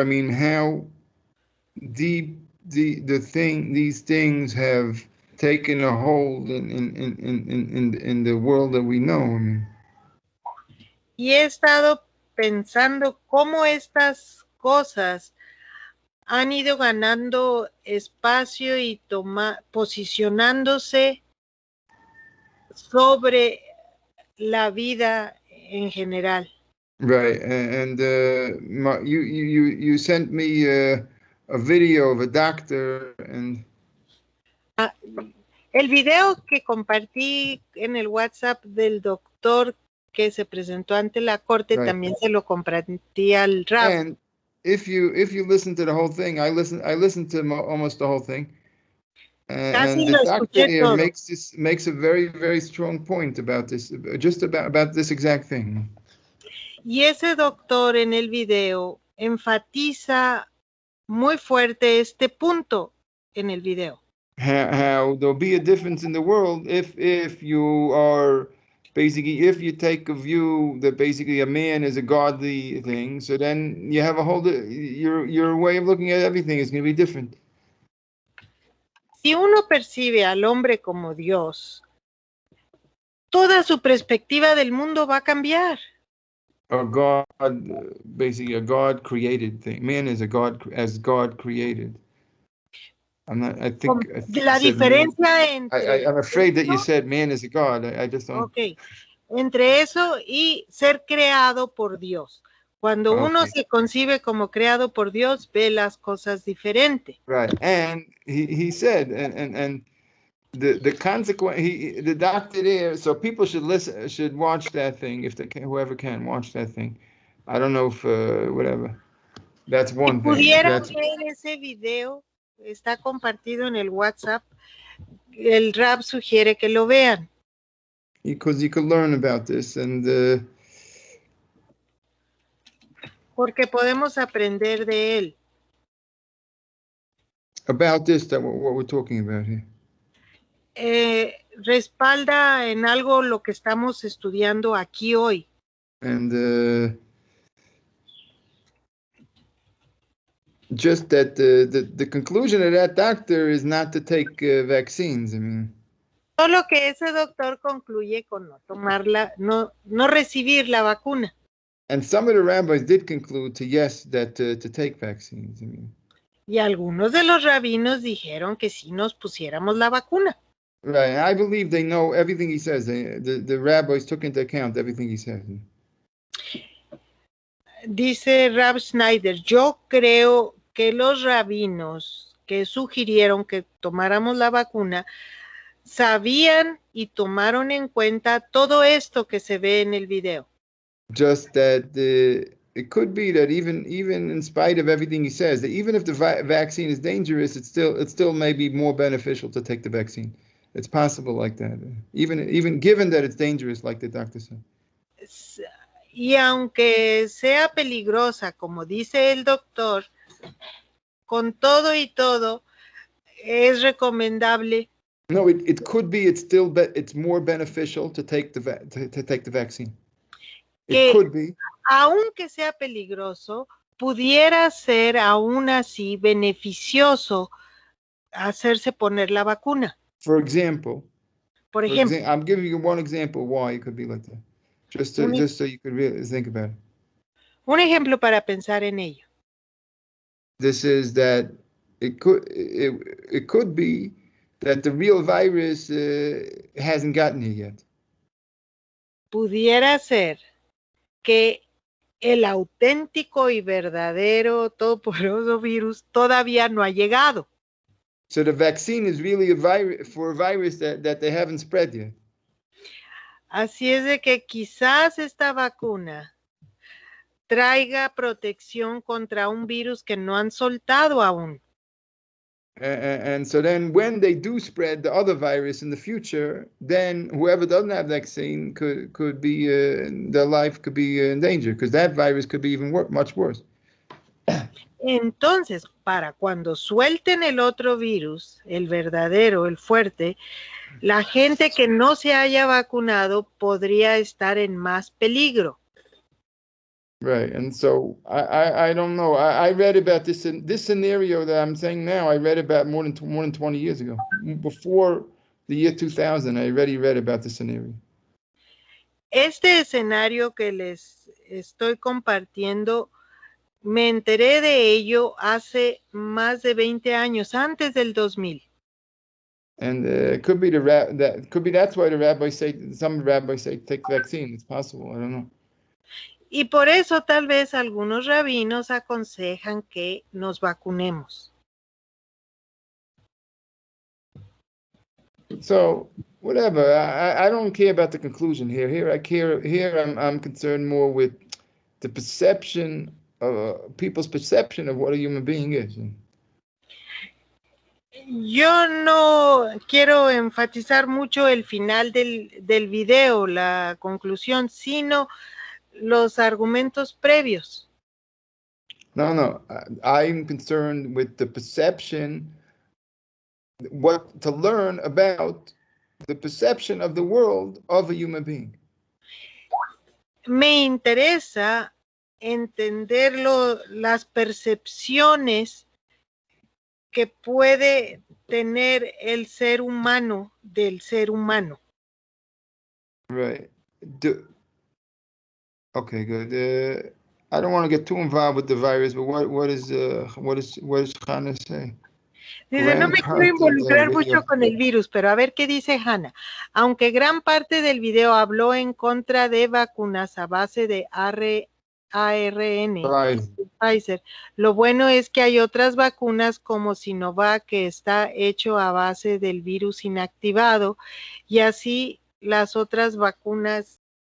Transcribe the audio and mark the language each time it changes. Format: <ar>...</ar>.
<en>I mean, how deep these things have taken a hold in the world that we know. I mean.</en> <es>Y he estado pensando cómo estas cosas han ido ganando espacio y posicionándose sobre la vida en general.</es> <en>Right, and you sent me a video of a doctor and.</en> <es>El video que compartí en el WhatsApp del doctor que se presentó ante la corte,</es> <en>right.</en> <es>También se lo compartí al Rab.</es> <en>And if you listen to the whole thing, I listened to almost the whole thing. And the doctor here makes a very, very strong point about this, just about this exact thing.</en> <es>Y ese doctor en el video enfatiza muy fuerte este punto en el video.</es> <en>How there'll be a difference in the world if you are basically, if you take a view that basically a man is a godly thing, so then you have a whole, your way of looking at everything is going to be different.</en> <es>Si uno percibe al hombre como Dios, toda su perspectiva del mundo va a cambiar.</es> <en>A God, basically a God created thing. Man is a God, as God created. I think</en> <es>la diferencia entre...</es> <en>I'm afraid that you said man is a God. I just don't... Okay.</en> <es>Entre eso y ser creado por Dios. Cuando uno se concibe como creado por Dios, ve las cosas diferentes.</es> <en>Right. And he said, and the consequence, the doctor there, so people should watch that thing if they can, whoever can watch that thing. I don't know if whatever. That's</en> <es>Si</es> <en>one thing.</en> <es>pudieran ver ese video, está compartido en el WhatsApp. El Rab sugiere que lo vean.</es> <en>Because you could learn about this and</en> <es>porque podemos aprender de él.</es> <en>About this, that what we're talking about here.</en> <es>Respalda en algo lo que estamos estudiando aquí hoy.</es> <en>And just that the conclusion of that doctor is not to take vaccines. I mean,</en> <es>solo que ese doctor concluye con no tomarla, no recibir la vacuna.</es> <en>And some of the rabbis did conclude to yes, that to take vaccines. I mean,</en> <es>y algunos de los rabinos dijeron que sí nos pusiéramos la vacuna.</es> <en>Right, I believe they know everything he says. The rabbis took into account everything he said.</en> <es>Dice Rab Schneider, yo creo que los rabinos que sugirieron que tomáramos la vacuna sabían y tomaron en cuenta todo esto que se ve en el video.</es> <en>Just that it could be that even in spite of everything he says, that even if the vaccine is dangerous, it still may be more beneficial to take the vaccine. It's possible like that, even given that it's dangerous, like the doctor said.</en> <es>Y aunque sea peligrosa, como dice el doctor, con todo y todo, es recomendable.</es> <en>No, it could be. It's more beneficial to take the vaccine. It could be.</en> <es>Aunque sea peligroso, pudiera ser aún así beneficioso hacerse poner la vacuna.</es> <en>For example, I'm giving you one example why it could be like that. Just so you could really think about it.</en> <es>Un ejemplo para pensar en ello.</es> <en>This is that it could be that the real virus hasn't gotten here yet.</en> <es>Pudiera ser que el auténtico y verdadero todopoderoso virus todavía no ha llegado.</es> <en>So the vaccine is really a virus that they haven't spread yet.</en> <es>Así es de que quizás esta vacuna traiga protección contra un virus que no han soltado aún.</es> <en>And so then when they do spread the other virus in the future, then whoever doesn't have vaccine could be, their life could be in danger, because that virus could be even much worse.</en> <es>Entonces, para cuando suelten el otro virus, el verdadero, el fuerte, la gente que no se haya vacunado podría estar en más peligro.</es> <en>Right, and so I don't know. I read about this scenario that I'm saying now. I read about more than 20 years ago, before the year 2000. I already read about this scenario.</en> <es>Este escenario que les estoy compartiendo, me enteré de ello hace más de 20 años, antes del 2000.</es> <en>And it could be that's why the rabbis say, some rabbis say take vaccine. It's possible. I don't know.</en> <es>Y por eso tal vez algunos rabinos aconsejan que nos vacunemos.</es> <en>So whatever, I don't care about the conclusion here. Here I'm concerned more with the perception of people's perception of what a human being is.</en> <es>Yo no quiero enfatizar mucho el final del video, la conclusión, sino los argumentos previos.</es> <en>No, I'm concerned with the perception, what to learn about the perception of the world of a human being.</en> <es>Me interesa entender las percepciones que puede tener el ser humano del ser humano.</es> <en>Right. Okay, good. I don't want to get too involved with the virus, but what does Hannah say?</en> <es>Dice, no me quiero involucrar mucho con el virus, pero a ver qué dice Hannah. Aunque gran parte del video habló en contra de vacunas a base de ARN, Pfizer. Pfizer. Lo bueno es que hay otras vacunas como Sinovac que está hecho a base del virus inactivado y así las otras vacunas.</es>